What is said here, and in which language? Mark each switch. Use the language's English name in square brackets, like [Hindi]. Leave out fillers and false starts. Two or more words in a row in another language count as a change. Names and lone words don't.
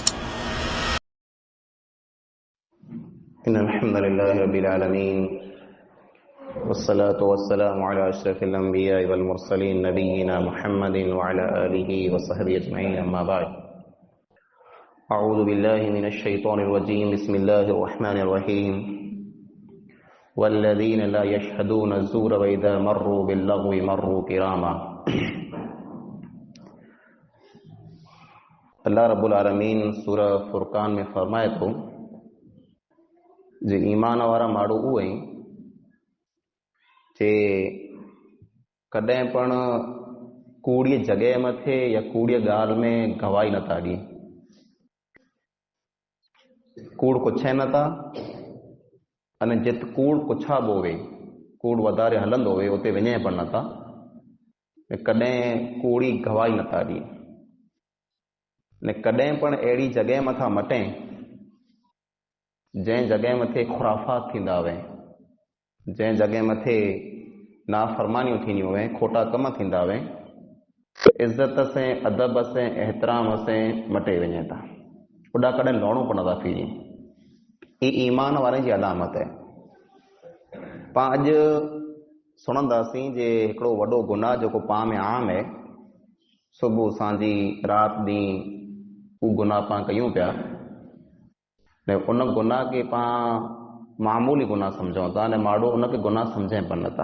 [Arabic] إن الحمد لله رب العالمين والصلاة والسلام على أشرف الأنبياء والمرسلين نبينا محمد وعلى آله وصحبه أجمعين أما بعد أعوذ بالله من الشيطان الرجيم بسم الله الرحمن الرحيم والذين لا يشهدون الزور وإذا مروا باللغو مروا كراما اللہ رب العالمین [Urdu] سورہ فرقان میں فرمائے تو جو ایمان والا [Sindhi] माण्हू उहे जे कॾहिं पण कूड़ी जॻह मथे या कूड़ी ॻाल्हि में गवाही नथा ॾियनि, कूड़ पुछे नथा अने जिते कूड़ पुछाबो हुए, कूड़ वधारे हलंदो हुए उते वञे पण नथा, कॾहिं कूड़ी गवाही नथा ॾियनि ने कॾहिं पण अहिड़ी जॻह मथां मटे जंहिं जॻह मथे खुराफात थींदा हुआ, जंहिं जॻह मथे नाफ़रमानियूं थींदियूं हुआ, खोटा कम थींदा हुआ, [Urdu] عزت سے ادب سے احترام سے [Sindhi] मटे वञे था, ओॾा कॾहिं लहणो पण नथा फिरी। ये ईमान वारे जी अलामत है। पां अॼु सुणंदासीं जे हिकिड़ो वॾो गुनाह जेको पाण में आम है, सुबुह सांझी राति ॾींहुं हू गुनाह पां कयूं पिया, उन गुनाह खे पां मामूली गुनाह सम्झूं था ने माण्हू उनखे गुनाह सम्झे पण नथा।